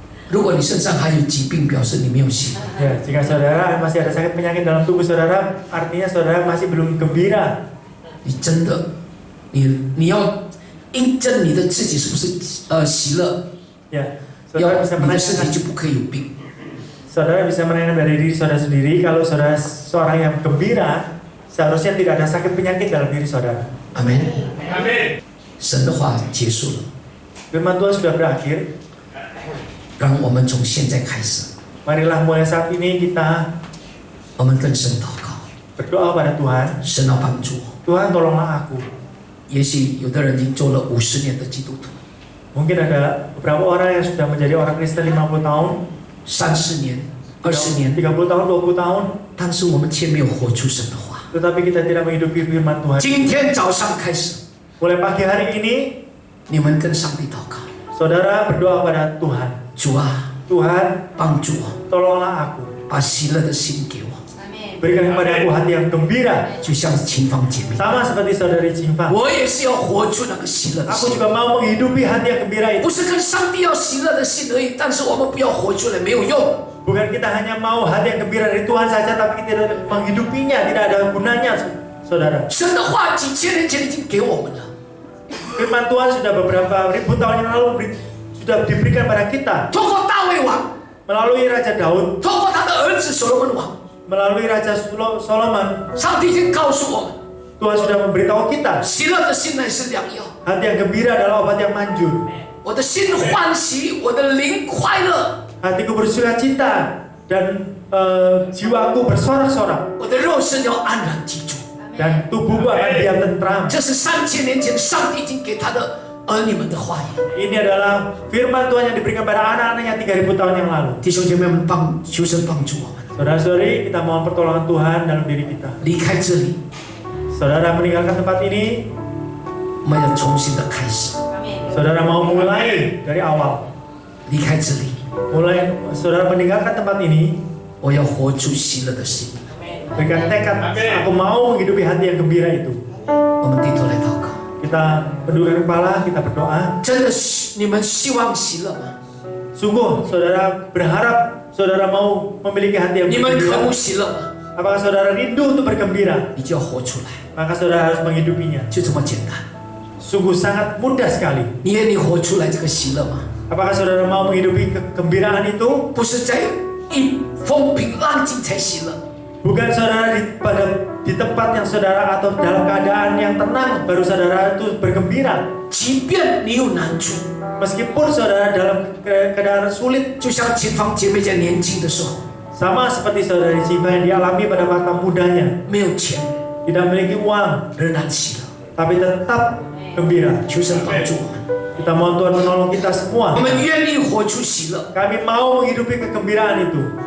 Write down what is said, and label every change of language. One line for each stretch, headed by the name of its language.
Chinese: 如果你身上还有疾病，表示你没有喜乐。
Indonesian: Ya, jika saudara masih ada sakit penyakit dalam tubuh saudara, artinya saudara masih belum gembira.
Chinese: 你真的，你要印证你的自己是不是喜乐，
Indonesian: Ya,
Chinese: 要
Indonesian: saudara bisa
Chinese: 你的身体
Indonesian: menanyakan,
Chinese: 就不可以有病。
Indonesian: saudara bisa menanyakan dari diri saudara sendiri, kalau saudara seorang yang gembira, seharusnya tidak ada sakit penyakit dalam diri saudara.
Chinese: 阿门。神的话结束了，
Indonesian: Firman Tuhan sudah berakhir.
Chinese: 让我们从现在开始，
Indonesian: Marilah mulai saat ini kita
Chinese: 我们跟神祷告，
Indonesian: berdoa pada Tuhan.
Chinese: 神要帮助我。
Indonesian: Tuhan tolonglah aku.
Chinese: 也许有的人已经做了50年的基督徒，
Indonesian: Mungkin ada beberapa orang yang sudah menjadi orang Kristen 50 tahun,
Chinese: 30年、20年，
Indonesian: 30 tahun, 20 tahun,
Chinese: 但是我们却没有活出神的话。
Indonesian: tetapi kita tidak menghidupi firman Tuhan.
Chinese: 今天早上开始，
Indonesian: Mulai pagi hari ini,
Chinese: 你们跟上帝祷告，
Indonesian: saudara berdoa pada Tuhan.
Chinese: 主啊，
Indonesian: Tuhan,
Chinese: 帮助我，
Indonesian: tolonglah aku.
Chinese: 把喜乐的心给我，
Indonesian: Berikan kepada aku hati yang gembira.
Chinese: 就像秦芳姐妹，
Indonesian: Sama seperti saudari Cimpa.
Chinese: 我也是要活出那个喜乐的
Indonesian: Aku
Chinese: 心，
Indonesian: juga mau menghidupi hati yang gembira
Chinese: 不
Indonesian: itu.
Chinese: 是跟上帝要喜乐的心而已，但是我们不要活出来没有用。
Indonesian: Bukan kita hanya mau hati yang gembira dari Tuhan saja, tapi kita tidak menghidupinya, tidak ada gunanya, saudara.
Chinese: 神的话几千年前已经给我们了，
Indonesian: Firman Tuhan sudah beberapa ribu tahun yang lalu sudah diberikan pada kita
Chinese: 通过大卫王，
Indonesian: melalui Raja Daud,
Chinese: 通过他的儿子所罗门王，
Indonesian: melalui Raja Solomon.
Chinese: 上帝已经告诉我们，
Indonesian: Tuhan sudah memberitahu kita,
Chinese: 喜乐的心乃是良药。
Indonesian: hati yang gembira adalah obat yang manjur.
Chinese: 我的心欢喜，我的灵快乐，
Indonesian: Hatiku bersukacita dan jiwaku bersorak-sorak
Chinese: 我的肉身要安然居住。
Indonesian: dan tubuhku akan diam tentram.
Chinese: 这是3000年前上帝已经给他的儿女们的话语。
Indonesian: Ini adalah firman Tuhan yang diberikan pada anak-anaknya 3000 tahun yang lalu.
Chinese: 弟兄姐妹们，求神帮助我们，
Indonesian: Saudara-saudari, kita mohon pertolongan Tuhan dalam diri kita.
Chinese: 离开这里，
Indonesian: Saudara meninggalkan tempat ini,
Chinese: 我们要重新的开始。
Indonesian: saudara mau mulai dari awal.
Chinese: 离开这里，
Indonesian: Mulai saudara meninggalkan tempat ini,
Chinese: 我要活出喜乐的心。
Indonesian: berikan tekad, aku mau menghidupi hati yang gembira itu.
Chinese: 我们低头来祷告。
Indonesian: Kita penduduk kepala, kita berdoa.
Chinese: 真的，你们希望喜乐吗？
Indonesian: Sungguh, saudara berharap saudara mau memiliki hati yang
Chinese: 你们渴慕喜乐吗？
Indonesian: Apakah saudara rindu untuk bergembira?
Chinese: 你就要活出来，
Indonesian: Maka saudara harus menghidupinya.
Chinese: 就这么简单。
Indonesian: Sungguh sangat mudah sekali.
Chinese: 你愿意活出来这个喜乐吗？
Indonesian: Apakah saudara mau menghidupi kegembiraan itu?
Chinese: 不是在一风平浪静才喜乐，
Indonesian: Bukan saudara di tempat yang saudara atau dalam keadaan yang tenang baru saudara itu bergembira.
Chinese: 即便你有难处，
Indonesian: Meskipun saudara dalam keadaan sulit,
Chinese: 就像前方姐妹在年轻的时候
Indonesian: sama seperti saudari Ciba yang dialami pada masa mudanya,
Chinese: 没有钱，
Indonesian: tidak memiliki uang,
Chinese: 仍然喜乐。
Indonesian: tapi tetap gembira.
Chinese: 求神帮助我们，
Indonesian: Kita mohon Tuhan menolong kita
Chinese: 我
Indonesian: semua.
Chinese: 们愿意活出喜乐。
Indonesian: Kami mau menghidupi kegembiraan itu.